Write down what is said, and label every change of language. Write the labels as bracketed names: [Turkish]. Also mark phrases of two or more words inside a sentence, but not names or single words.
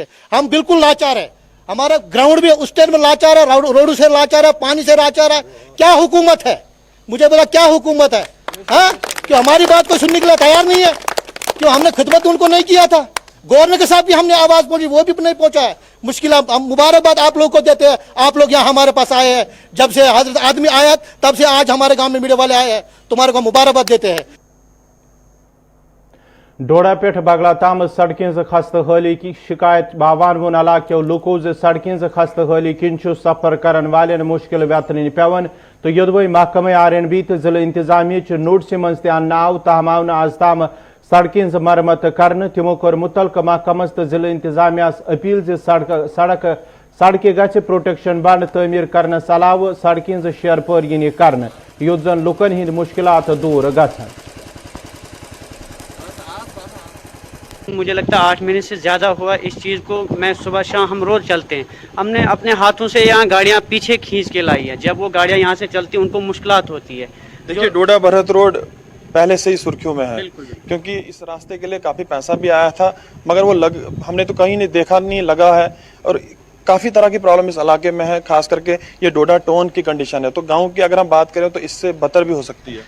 [Urdu] ہم بالکل لاچار ہے ہمارا گراؤنڈ بھی اس ٹائم میں لاچار ہے روڈ سے لاچار ہے پانی سے لاچار ہے کیا حکومت ہے مجھے بولا کیا حکومت ہے ہاں کہ ہماری بات کو سننے کے لیے تیار نہیں ہے کیوں ہم نے خدمت ان کو نہیں کیا تھا گورنر کے ساتھ بھی ہم نے آواز پہنچی وہ بھی نہیں پہنچا ہے مشکل ہم مبارکباد آپ لوگ کو دیتے ہیں آپ لوگ یہاں ہمارے پاس آئے ہیں جب سے حضرت آدمی آیا تب سے آج ہمارے گاؤں میں میڈیا والے آئے ہیں تمہارے کو مبارکباد دیتے ہیں [Kashmiri] ڈوڑا پیٹھ بگلا تام سڑکیں خستہ حالی کی شکایت باوان ون علاقوں لوکو سڑکیں خستہ حالی کن سفر کرن والن مشکل ویترن پیون تو یدوی محکمہ R&B تو ضلع انتظامیہ نوٹس من تہ آو تاہم آو آز تام سڑکیں مرمت کرنے تمو کور متعلقہ محکمس تو ضلع انتظامیہ اپیل سڑکہ گھِ [English] protection bund [Kashmiri] تعمیر کرنے علاوہ سڑکیں شیر پر ین کرنے یوت زن لکن ہند مشکلات دور گھن [Urdu] مجھے لگتا ہے 8 مہینے سے زیادہ ہوا اس چیز کو میں صبح شام ہم روز چلتے ہیں ہم نے اپنے ہاتھوں سے یہاں گاڑیاں پیچھے کھینچ کے لائی ہیں جب وہ گاڑیاں یہاں سے چلتی ہیں ان کو مشکلات ہوتی ہے دیکھیے ڈوڈا برہت روڈ پہلے سے ہی سرخیوں میں ہے کیونکہ اس راستے کے لیے کافی پیسہ بھی آیا تھا مگر وہ ہم نے تو کہیں نہیں دیکھا نہیں لگا ہے اور کافی طرح کی پرابلم اس علاقے میں ہے خاص کر کے یہ ڈوڈا ٹون کی کنڈیشن ہے تو گاؤں کی اگر ہم بات کریں تو اس سے بدتر بھی ہو سکتی ہے